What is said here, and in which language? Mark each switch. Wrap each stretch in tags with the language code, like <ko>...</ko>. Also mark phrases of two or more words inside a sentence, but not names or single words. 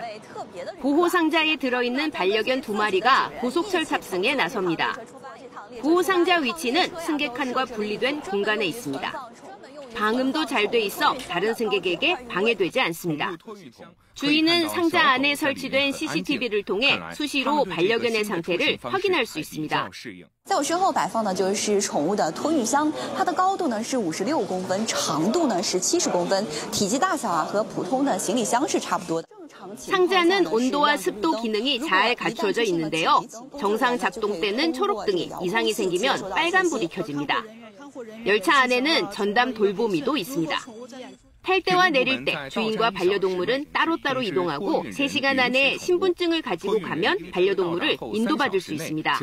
<ko>보호상자에 들어있는 반려견 2마리가 고속철 탑승에 나섭니다. 보호상자 위치는 승객칸과 분리된 공간에 있습니다. 방음도 잘 돼 있어 다른 승객에게 방해되지 않습니다. 주인은 상자 안에 설치된 CCTV를 통해 수시로 반려견의 상태를 확인할 수 있습니다.</ko> <zh>在我身后摆放的就是宠物的托育箱，它的高度呢是56公分，长度呢是70公分，体积大小啊和普通的行李箱是差不多的。</zh> <ko>상자는 온도와 습도 기능이 잘 갖춰져 있는데요. 정상 작동 때는 초록등이, 이상이 생기면 빨간불이 켜집니다. 열차 안에는 전담 돌보미도 있습니다. 탈 때와 내릴 때 주인과 반려동물은 따로따로 이동하고 3시간 안에 신분증을 가지고 가면 반려동물을 인도받을 수 있습니다.</ko>